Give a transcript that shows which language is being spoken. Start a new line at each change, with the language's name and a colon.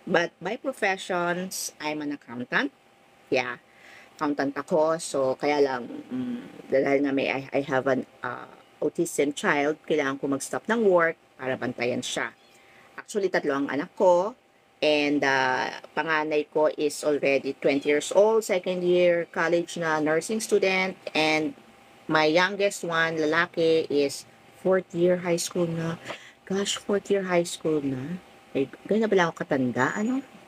English: But by professions, I'm an accountant.
Filipino: Yeah, accountant ako. So, kaya lang, dahil nga
English: I have an autism child,
Filipino: kailangan ko mag-stop ng work para bantayan siya. Actually, tatlo ang anak ko.
English: And
Filipino: panganay ko
English: is already 20 years old, second year college na nursing student. And my youngest one, lalaki, is fourth year high school na.
Filipino: Gosh,
English: fourth year high school
Filipino: na. Eh, ganyan na pala ako katanda, ano?